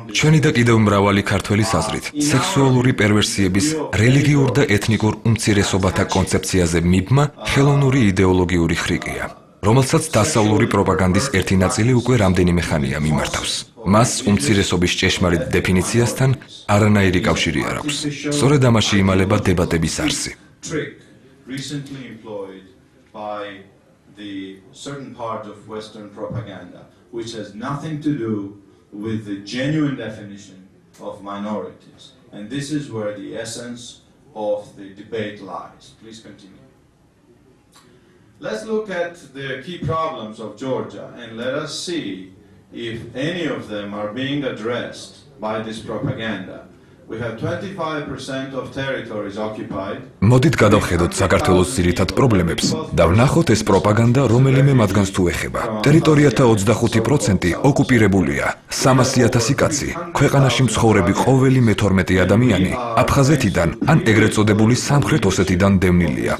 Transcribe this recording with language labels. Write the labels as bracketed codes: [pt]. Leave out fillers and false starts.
[ka] ჩვენი და კიდევ მრავალი ქართველის აზრით, სექსუალური პერვერსიების რელიგიურ და ეთნიკურ უმცირესობათა კონცეფციაზე მიბმა ხელოვნური იდეოლოგიური ხრიკია, რომელსაც დასავლური პროპაგანდის ერთი ნაწილი უკვე რამდენიმე ხანია მიმართავს. მას უმცირესობის ჭეშმარიტ დეფინიციასთან არანაირი კავშირი არ აქვს. სწორედ ამაში იმალება დებატების არსი. [en] recently employed by the certain part of Western propaganda, which has nothing to do with the genuine definition of minorities. And this is where the essence of the debate lies. Please continue. Let's look at the key problems of Georgia and let us see if any of them are being addressed by this propaganda. We have 25% of territories occupied. [ka] მოდით გადავხედოთ საქართველოს ძირითად პრობლემებს და ვნახოთ ეს პროპაგანდა რომელიმე მათგანს თუ ეხება. ტერიტორიათა 25% ოკუპირებულია, 300,000 კაცი, ქვეყანაში მცხოვრები ყოველი მე-12 ადამიანი აფხაზეთიდან ან ეგრეთ წოდებული სამხრეთ ოსეთიდან დევნილია.